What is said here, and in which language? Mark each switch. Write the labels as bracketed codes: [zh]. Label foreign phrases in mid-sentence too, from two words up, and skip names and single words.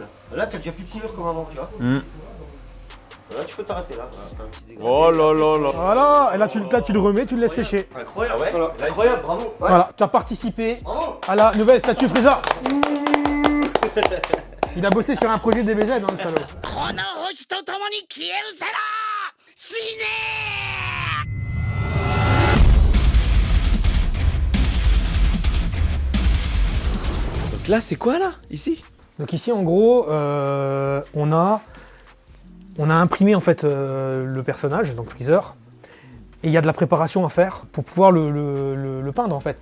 [fr] Là, t'as déjà plus de couleur comme avant, tu vois. Là, tu peux t'arrêter là. Voilà, t'as un petit dégradé. Oh là là là. Voilà, et là tu le remets, tu le laisses sécher. Incroyable. Ah ouais. Voilà. Là, Incroyable, bravo. Ouais. Voilà, tu as participé Bravo. à la nouvelle statue Frieza. Il a bossé sur un projet DBZ, hein, le salaud. [ja] この星と共に消えるせら死ね [fr] Donc là, c'est quoi là? Ici? Donc ici, en gros, on a imprimé en fait le personnage, donc Freezer, et il y a de la préparation à faire pour pouvoir le peindre en fait.